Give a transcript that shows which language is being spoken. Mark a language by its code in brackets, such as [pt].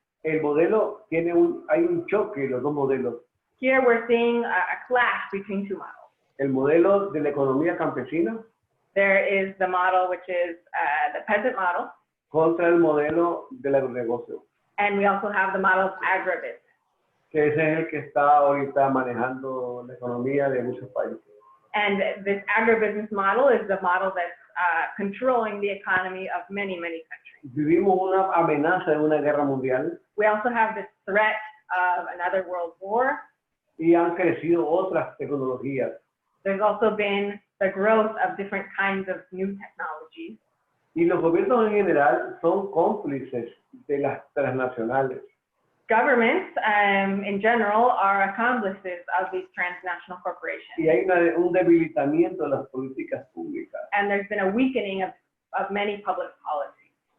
[es] El modelo hay un choque, los dos modelos. [en] Here we're seeing a clash between two models. [es] El modelo de la economía campesina. [en] There is the model which is the peasant model. [es] Contra el modelo del agronegocio. [en] And we also have the model of agribusiness. [es] Que ese es el que está ahorita manejando la economía de muchos países. [en] And this agribusiness model is the model that's controlling the economy of many, many countries. [es] Vivimos una amenaza de una guerra mundial [en] We also have this threat of another world war. [es] y han crecido otras tecnologías. [en] There's also been the growth of different kinds of new technologies. [es] Y los gobiernos en general son cómplices de las transnacionales. [en] Governments, in general, are accomplices of these transnational corporations. [es] Y hay un debilitamiento de las políticas públicas. [en] And there's been a weakening of many public policies.